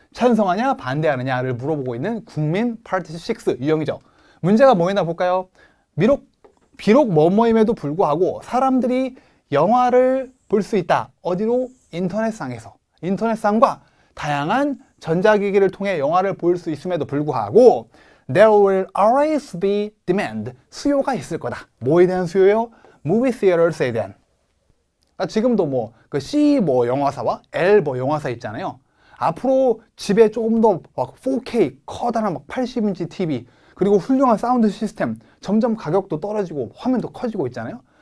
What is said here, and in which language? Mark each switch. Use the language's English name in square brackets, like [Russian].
[Korean] 찬성하냐 반대하느냐를 물어보고 있는 국민 파트 6 유형이죠. 문제가 뭐였나 볼까요? 비록 뭐뭐임에도 불구하고 사람들이 영화를 볼 수 있다. 어디로? 인터넷상에서. 인터넷상과 다양한 전자기기를 통해 영화를 볼 수 있음에도 불구하고 [English] There will always be demand. [Korean] 수요가 있을 거다. 뭐에 대한 수요요? Movie theaters에 대한. 지금도 뭐 그 C 뭐 영화사와 L 뭐 영화사 있잖아요. 앞으로 집에 조금 더 막 4K 커다란 막 80인치 TV 그리고 훌륭한 사운드 시스템 점점 가격도 떨어지고 화면도 커지고 있잖아요.